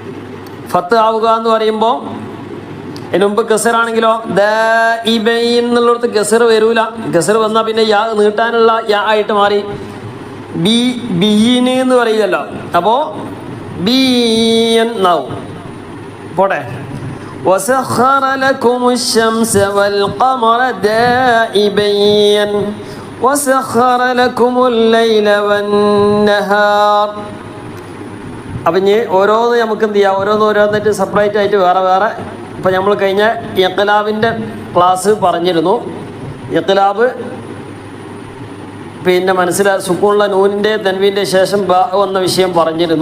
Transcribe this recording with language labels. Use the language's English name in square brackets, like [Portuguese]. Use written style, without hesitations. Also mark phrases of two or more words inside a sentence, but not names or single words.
[Malayalam] ഫത്ത് ആവുക എന്ന് പറയുമ്പോൾ അതിന് മുമ്പ് ഗസറാണെങ്കിലോ ദാഇബൈൻ എന്നുള്ളിടത്ത് ഗസർ വരൂല. ഗസർ വന്നാൽ പിന്നെ യാ നീട്ടാനുള്ള യാ ആയിട്ട് മാറി. ബീന് എന്ന് പറയില്ലല്ലോ, അപ്പോൾ ബീൻ എന്നാവും. പോട്ടെ. [Arabic] وسخر لكم الشمس والقمر دائبين وسخر لكم الليل والنهار. [Malayalam] അപ്പം ഇനി ഓരോന്ന് നമുക്ക് എന്ത് ചെയ്യാം, ഓരോന്നായിട്ട് സെപ്പറേറ്റ് ആയിട്ട് വേറെ. ഇപ്പം നമ്മൾ കഴിഞ്ഞ ഇഖ്ലാബിൻ്റെ ക്ലാസ് പറഞ്ഞിരുന്നു. ഇഖ്ലാബ് പിന്നെ സുക്കൂണുള്ള നൂനിൻ്റെ തൻവീൻ്റെ ശേഷം ബ എന്ന വിഷയം പറഞ്ഞിരുന്നു.